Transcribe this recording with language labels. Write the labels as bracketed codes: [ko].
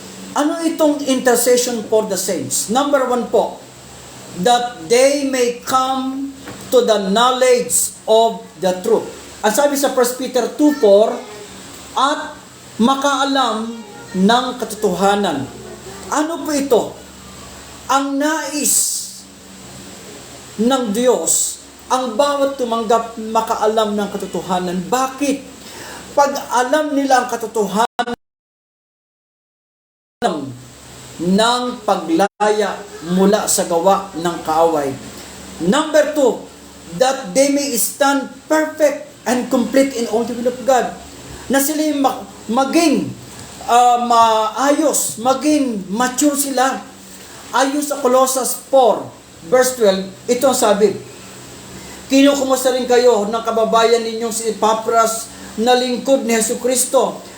[tl] Ano itong [en] intercession for the saints? Number 1 po, that they may come to the knowledge of the truth. [tl] Ang sabi sa 1 Peter 2:4, at makaalam ng katotohanan. Ano po ito? Ang nais ng Diyos, ang bawat tumanggap makaalam ng katotohanan. Bakit? Pag alam nila ang katotohanan ng paglaya mula sa gawa ng kaaway. [en] Number 2, that they may stand perfect and complete in all the will of God. [tl] Na sila maging maayos, maging mature sila. Ayon sa Colossus 4, verse 12, ito ang sabi, kinukumusta rin kayo ng kababayan ninyong si Epapras na lingkod ni Jesucristo.